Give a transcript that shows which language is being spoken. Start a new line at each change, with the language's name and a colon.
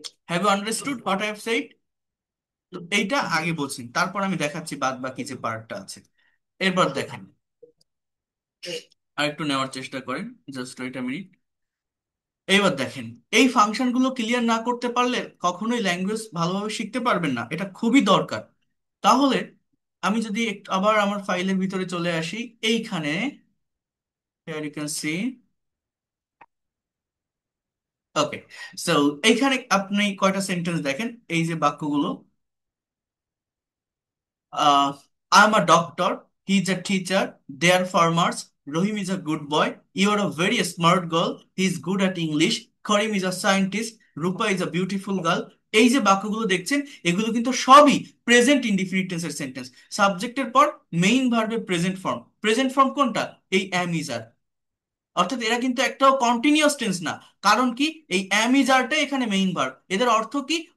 English: Have you understood what I have said?
Bangla: তো এইটা আগে বলছি, তারপর আমি দেখাচ্ছি বাদ বাকি যে পার্টটা আছে। এরপর দেখেন, আর একটু নেওয়ার চেষ্টা করেন,
English: Just wait a minute.
Bangla: এইবার দেখেন, এই ফাংশনগুলো ক্লিয়ার না করতে পারলে কখনোই ল্যাঙ্গুয়েজ ভালোভাবে শিখতে পারবেন না, এটা খুবই দরকার। তাহলে আমি যদি একটু আবার আমার ফাইলের ভিতরে চলে আসি, এইখানে
English: here you can see, okay, so
Bangla: এইখানে আপনি কয়টা সেন্টেন্স দেখেন, এই যে বাক্যগুলো,
English: I'm a doctor, he's a teacher, they are farmers, Rohim is a good boy, you are a very smart girl, he is good at English, Karim is a scientist, Rupa is a beautiful girl।
Bangla: এই যে বাক্যগুলো দেখছেন, এগুলো কিন্তু সবই present indefinite টেন্সের sentence. সাবজেক্টের পর মেইন ভার্বের প্রেজেন্ট ফর্ম। প্রেজেন্ট ফর্ম কোনটা? এই অ্যাম ইজ আর। অর্থাৎ এরা কিন্তু একটাও কন্টিনিউয়াস টেন্স না। কারণ কি? এই অ্যাম ইজ আরটাই এখানে মেইন ভার্ব। এদের অর্থ কি?